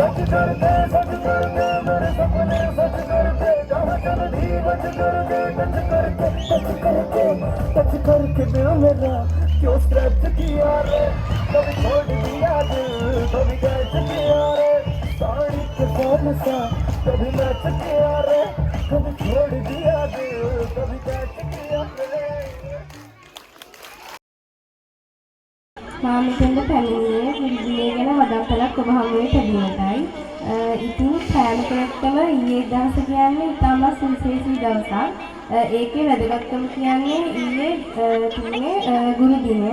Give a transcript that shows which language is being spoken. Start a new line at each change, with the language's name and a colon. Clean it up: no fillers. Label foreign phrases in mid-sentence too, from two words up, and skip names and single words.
Hindi: सच करके मेरे सपने सच करके कहाँ चल दी, बच करके टच करके दिल मेरा क्यों स्क्रैच किया रे, कभी छोड़ दिया दिल, कभी कैच किया रे। साड़ी के पाल सा कभी मैच किया रे, कभी छोड़ दिया दिल, कभी कैच किया रे।
Sinhala: මාමිකෙන්ද පැමිණියේ විද්‍යාවේ ගැන වදන්තලක් ඔබ හමුවේ තිබීමටයි. ඉතින් සෑම කෙනෙක්ටම ඊයේ දවස කියන්නේ ඉතාමත් සුවිශේෂී දවසක්. ඒකේ වැදගත්කම කියන්නේ ඊයේ තිබුණේ ගුරු දිනය.